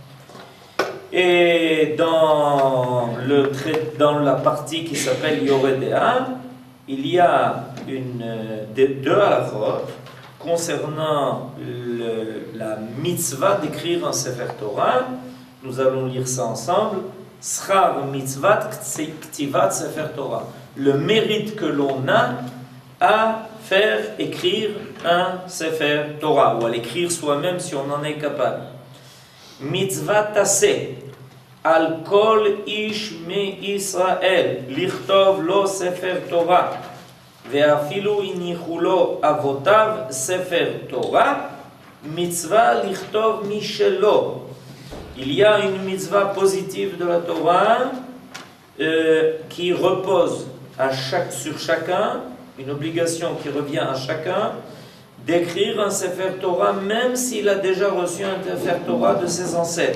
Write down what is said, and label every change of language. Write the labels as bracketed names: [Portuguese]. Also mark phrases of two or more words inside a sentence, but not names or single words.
[French] Et dans la partie qui s'appelle Yoredea, il y a deux halachot concernant la mitzvah d'écrire un Sefer Torah. Nous allons lire ça ensemble. [Hebrew] שכר מצות כתיבת ספר תורה. [French] Le mérite que l'on a à faire écrire un Sefer Torah, ou à l'écrire soi-même si on en est capable. [Hebrew] מצות עשה על כל איש מישראל לכתוב לו ספר תורה ואפילו הניחו לו אבותיו ספר תורה מצוה לכתוב משלו. [French] Il y a une mitzvah positive de la Torah qui repose sur chacun, une obligation qui revient à chacun d'écrire un Sefer Torah même s'il a déjà reçu un Sefer Torah de ses ancêtres.